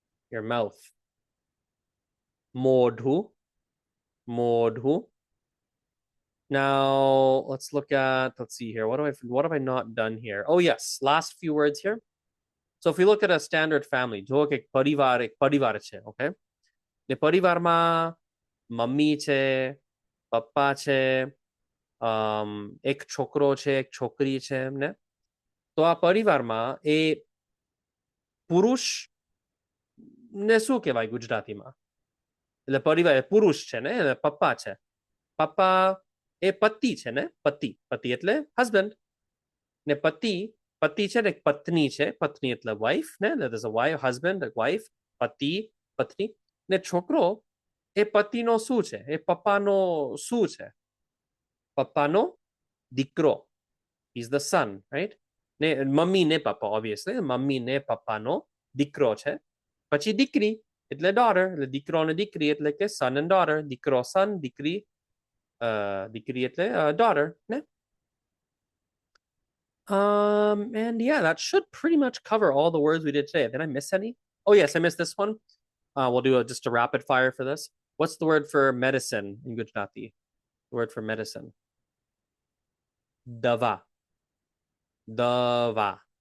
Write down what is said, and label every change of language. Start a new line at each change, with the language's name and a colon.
English: Your mouth. Modhu. Modhu. Now let's look at, let's see here. What have I not done here? Oh yes, last few words here. So if we look at a standard family,
Gujarati: જો કે પરિવાર છે,
English: okay?
Gujarati: The પરિવારમાં mummy છે, પપ્પા છે, એક છોકરો છે, એક છોકરી છે એમને. તો આ પરિવારમાં એ પુરુષ ને શું કહેવાય ગુજરાતીમાં? એટલે પરિવાર પુરુષ છે ને, પપ્પા છે. પપ્પા એ પતિ છે ને, પતિ પતિ એટલે હસબન્ડ ને પતિ પતિ છે ને પત્ની છે, પત્ની એટલે વાઇફ ને,
English: there's a wife, husband, a wife,
Gujarati: પતિ પત્ની ને છોકરો એ પતિનો શું છે? એ પપ્પાનો શું છે? પપ્પાનો દીકરો.
English: He's the son, right?
Gujarati: ને મમ્મી ને પપ્પા obviously મમ્મી ને પપ્પાનો દીકરો છે. પછી દીકરી એટલે daughter, એટલે દીકરો અને દીકરી એટલે કે
English: son and daughter,
Gujarati: દીકરો son, દીકરી દીકરી એટલે daughter ને.
English: And yeah, that should pretty much cover all the words we did today. Did I miss any? Oh yes, I missed this one. We'll do just a rapid fire for this. What's the word for medicine in Gujarati? The word for medicine. Dava. Dava.